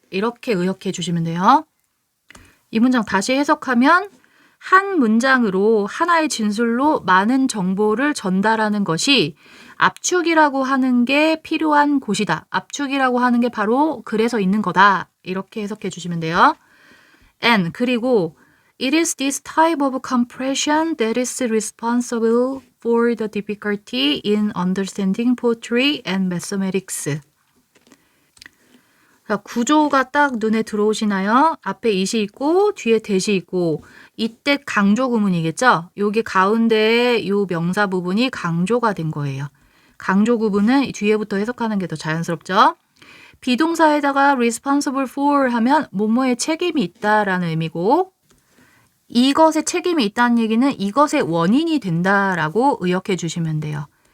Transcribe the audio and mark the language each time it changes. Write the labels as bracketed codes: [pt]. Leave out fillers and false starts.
[ko] 이렇게 의역해 주시면 돼요. 이 문장 다시 해석하면 한 문장으로 하나의 진술로 많은 정보를 전달하는 것이 압축이라고 하는 게 필요한 곳이다. 압축이라고 하는 게 바로 그래서 있는 거다. 이렇게 해석해 주시면 돼요. [en] And [ko] 그리고 [en] It is this type of compression that is responsible for the difficulty in understanding poetry and mathematics. [ko] 자, 구조가 딱 눈에 들어오시나요? 앞에 it이 있고 뒤에 that이 있고 이때 강조 구문이겠죠? 여기 가운데에 요 명사 부분이 강조가 된 거예요. 강조 구문은 뒤에부터 해석하는 게 더 자연스럽죠? 비동사에다가 [en] responsible for [ko] 하면 뭐뭐에 책임이 있다라는 의미고 이것에 책임이 있다는 얘기는 이것의 원인이 된다라고 의역해 주시면 돼요.